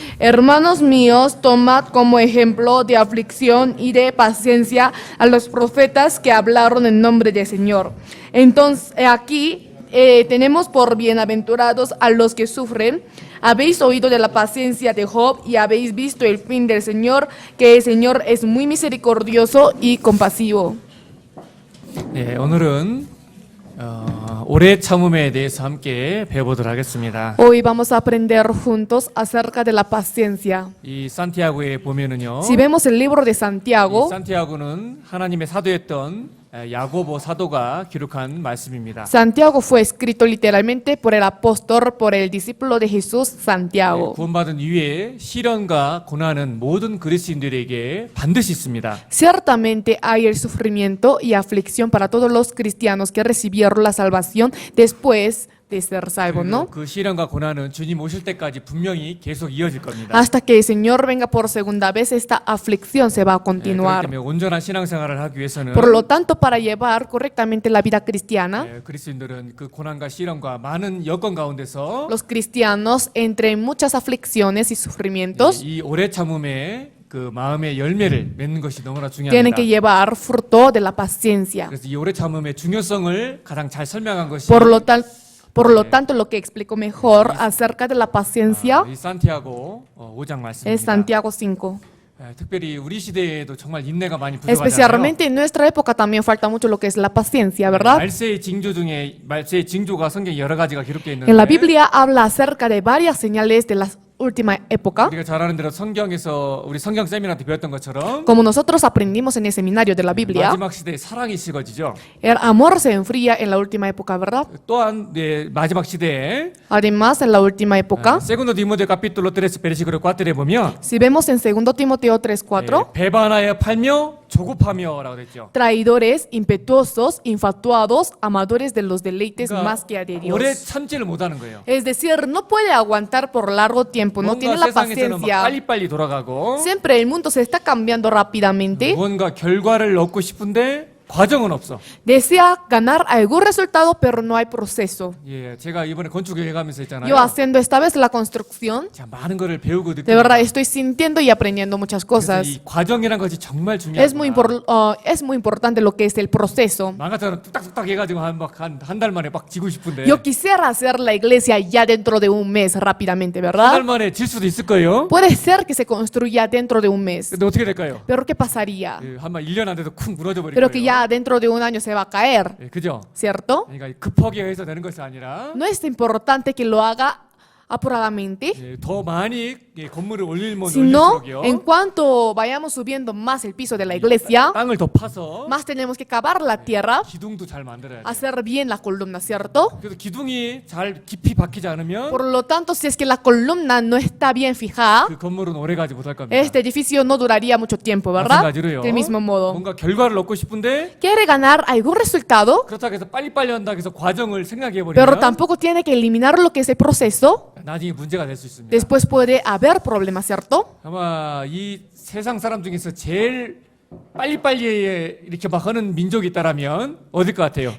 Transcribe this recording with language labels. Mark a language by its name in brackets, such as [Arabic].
[Spanish] Hermanos míos, tomad como ejemplo de aflicción y de paciencia a los profetas que hablaron en nombre del Señor. Entonces, aquí tenemos por bienaventurados a los que sufren. Habéis oído de la paciencia de Job y habéis visto el fin del Señor, que el Señor es muy misericordioso y compasivo. [Korean] 네, 오늘은 오래 참음에 대해서 함께 배워보도록 하겠습니다. [Spanish] Hoy vamos a aprender juntos acerca de la paciencia. [Korean] 이 산티아고에 보면은요. [Spanish] Si vemos el libro de [Korean] 이 [Spanish] Santiago, [Korean] 산티아고는 하나님의 사도였던 야고보 사도가 기록한 말씀입니다. [Spanish] Santiago fue escrito literalmente por el apóstol, por el discípulo de Jesús, Santiago. [Korean] 구원받은 이후에 시련과 고난은 모든 그리스도인들에게 반드시 있습니다. [Spanish] Ciertamente hay el sufrimiento y aflicción para todos los cristianos que recibieron la salvación después de ser salvos, ¿no? [Korean] 그 시련과 고난은 주님 오실 때까지 분명히 계속 이어질 겁니다. [Spanish] Hasta que el Señor venga por segunda vez, esta aflicción se va a [Korean] 그렇기 [Spanish] continuar. [Korean] 때문에 온전한 신앙생활을 하기 위해서는 [Spanish] Por lo tanto, para llevar correctamente la vida cristiana, [Korean] 그리스도인들은 그 고난과 시련과 많은 여건 가운데서 [Spanish] los cristianos, entre muchas aflicciones y sufrimientos, [Korean] 이 오래 참음의 그 마음의 열매를 맺는 것이 너무나 [Spanish] tienen que llevar fruto de la paciencia. [Korean] 그래서 이 오래 참음의 중요성을 가장 잘 설명한 것이 [Spanish] Por lo tanto, lo que explico mejor acerca de la paciencia [Korean] 이 산티아고 5장 [Spanish] es [Korean] 말씀입니다. [Spanish] Santiago 5. [Korean] 특별히 우리 시대에도 정말 인내가 많이 부족하잖아요. [Spanish] Especialmente en nuestra época también falta mucho lo que es la paciencia, ¿verdad? [Korean] 말세의 징조 중에 말세의 징조가 성경에 여러 가지가 기록되어 있는데 [Spanish] En la Biblia habla acerca de varias señales de la última época. [Korean] 우리가 잘 아는 대로 성경에서 우리 성경 세미나 때 배웠던 것처럼 [Spanish] Como nosotros aprendimos en el seminario de la Biblia, [Korean] 마지막 시대에 사랑이 식어지죠. [Spanish] el amor se enfría en la última época, ¿verdad? [Korean] 또한 마지막 시대에 [Spanish] Además, en la última época, [Korean] 세군도 디모데 [Spanish] capítulo 3 versículo 4 [Korean] 에 보면 [Spanish] si vemos en 2 Timoteo 3:4, [Korean] 배반하여 팔며 조급하며라고 그랬죠. [Spanish] traidores, impetuosos, infatuados, amadores de los deleites más que a de Dios. [Korean] 오래 참지를 못하는 거예요. [Spanish] Es decir, no puede aguantar por largo tiempo, no tiene [Korean] 뭔가 [Spanish] la [Korean] 세상에서는 막 [Spanish] paciencia. [Korean] 빨리빨리 돌아가고 [Spanish] Siempre el mundo se está cambiando rápidamente. [Korean] 뭔가 결과를 얻고 싶은데 과정은 없어. [Spanish] Desea ganar algún resultado, pero no hay proceso. [Korean] 예, 제가 이번에 건축을 해가면서 했잖아요. [Spanish] Yo haciendo esta vez la construcción, [Korean] 자, 많은 거를 배우고 [Spanish] de [Korean] 느끼고 [Spanish] verdad estoy sintiendo y aprendiendo muchas [Korean] 그래서 [Spanish] cosas. [Korean] 이 과정이란 것이 정말 [Spanish] Es muy, [Korean] 중요하다. [Spanish] es muy importante lo que es el proceso. [Korean] 망가처럼 뚝딱뚝딱 해가지고 한 달 만에 막 지고 싶은데 [Spanish] Yo quisiera hacer la iglesia ya dentro de un mes rápidamente, [Korean] 한 달 [Spanish] ¿verdad? [Korean] 만에 질 수도 있을 거예요. [Spanish] Puede ser que se construya dentro de un mes, [Korean] 근데 어떻게 될까요? [Spanish] pero ¿qué pasaría? [Korean] 한번 1년 안 돼도 쿵 무너져 버릴 [Spanish] Pero que [Korean] 거예요. [Spanish] ya dentro de un año se va a caer, [Korean] 예, 그죠? [Spanish] ¿cierto? [Korean] 그러니까 급하게 해서 되는 것이 아니라 [Spanish] No es importante que lo haga apuradamente, [Korean] 예, 더 많이 건물을 올리면 [Spanish] sino [Korean] 올릴수록요. [Spanish] en cuanto vayamos subiendo más el piso de la iglesia, [Korean] 땅을 더 파서 [Spanish] más tenemos que cavar la tierra, [Korean] 기둥도 잘 만들어야 돼. [Spanish] hacer bien la columna, ¿cierto? [Korean] 그래서 기둥이 잘 깊이 박히지 않으면 [Spanish] Por lo tanto, si es que la columna no está bien fijada, [Korean] 그 건물은 오래 가지 못할 겁니다. [Spanish] este edificio no duraría mucho tiempo, ¿verdad? [Korean] 마찬가지로요. [Spanish] Del mismo modo. [Korean] 뭔가 결과를 얻고 싶은데 [Spanish] Quiere ganar algún resultado, [Korean] 그렇다고 해서 빨리빨리 한다고 해서 과정을 생각해 [Spanish] pero [Korean] 버리면 [Spanish] tampoco tiene que eliminar lo que es el proceso. [Korean] 나중에 문제가 될 수 있습니다. [Spanish] Después puede haber problemas, ¿cierto? [Korean] 아마 이 세상 사람 중에서 제일 빨리빨리 이렇게 막 하는 민족이 있다라면 어딜 것 같아요?